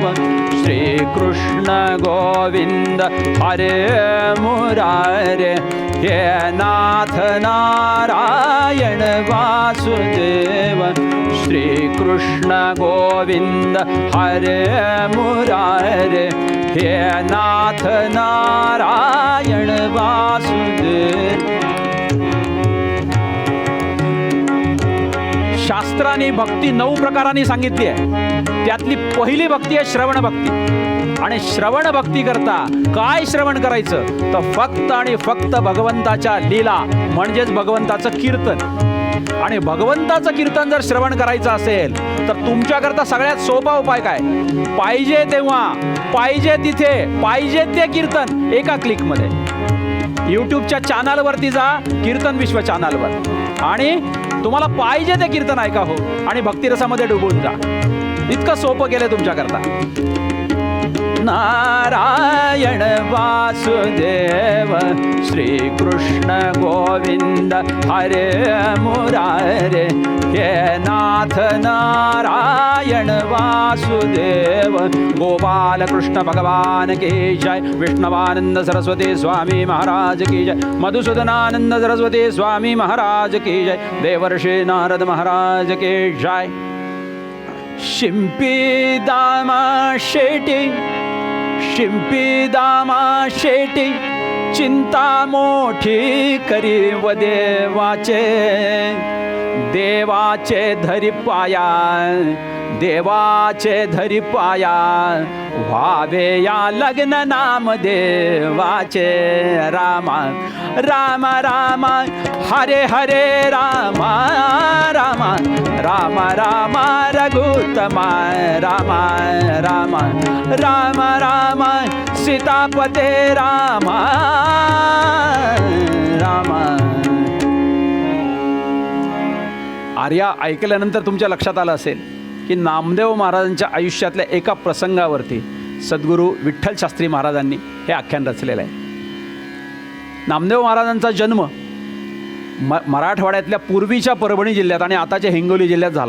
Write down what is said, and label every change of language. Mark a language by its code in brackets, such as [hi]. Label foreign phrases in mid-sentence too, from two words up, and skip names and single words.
[sa] श्रीकृष्ण गोविंद हरे मुरारे, हे नाथ नारायण वासुदेव. श्रीकृष्ण गोविंद हरे मुरारे, हे नाथ नारायण वासुदेव. [mr] शास्त्राने भक्ती 9 प्रकारांनी सांगितली आहे. त्यातली पहिली भक्ती आहे श्रवण भक्ती. आणि श्रवण भक्ती करता काय श्रवण करायचं तर फक्त आणि फक्त भगवंताच्या लीला, म्हणजेच भगवंताचं कीर्तन. आणि भगवंताचं कीर्तन जर श्रवण करायचं असेल तर तुमच्याकरता सगळ्यात सोपा उपाय काय? पाहिजे तेव्हा, पाहिजे तिथे, पाहिजे ते कीर्तन एका क्लिकमध्ये. यूट्यूबच्या चॅनलवरती जा, कीर्तन विश्व चॅनलवर, आणि तुम्हाला पाहिजे ते कीर्तन ऐका हो, आणि भक्तिरसामध्ये डुबून जा. इतकं सोपं केलं तुमच्याकरता. [sa] नारायण वासुदेव, श्रीकृष्ण गोविंद हरे मुरारे, हे नाथ नारायण वासुदेव. [hi] गोपाल कृष्ण भगवान की जय. विष्णवानंद सरस्वती स्वामी महाराज की जय. मधुसूदनानंद सरस्वती स्वामी महाराज की जय. देवर्षि नारद महाराज की जय. [mr] शिंपी दामा शेटी, शिंपी दामा शेटी, चिंता मोठी करी व देवाचे, देवाचे धरी पाया, देवाचे धरी पाया, व्हावे या लग्न नाम देवाचे. रामा राम राम हरे हरे रामा राम, राम राम रघुत्तमा, राम राम राम राम सीतापते, राम राम. आर्या, ऐकल्यानंतर तुमच्या लक्षात आलं असेल की नामदेव महाराजांच्या आयुष्यातल्या एका प्रसंगावरती सद्गुरू विठ्ठल शास्त्री महाराजांनी हे आख्यान रचलेलं आहे. नामदेव महाराजांचा जन्म मराठवाड्यातल्या पूर्वीच्या परभणी जिल्ह्यात आणि आताच्या हिंगोली जिल्ह्यात झाला.